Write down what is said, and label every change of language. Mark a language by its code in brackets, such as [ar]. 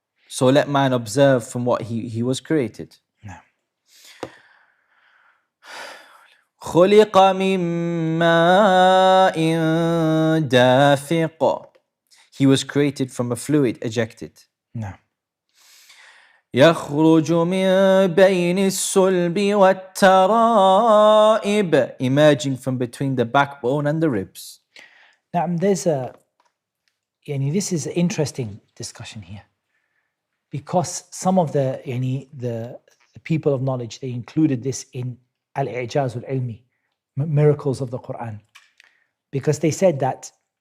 [en] So let man observe from what he was created. [ar] خلق من ماء دافق. [en] He was created from a fluid ejected. [ar] يخرج من بين الصلب والترائب. [en] Emerging from between the backbone and the ribs. Now this is an interesting discussion here, because some of the people of knowledge, they included this in al-i'jaz al-ilmi, miracles of the Qur'an, because they said that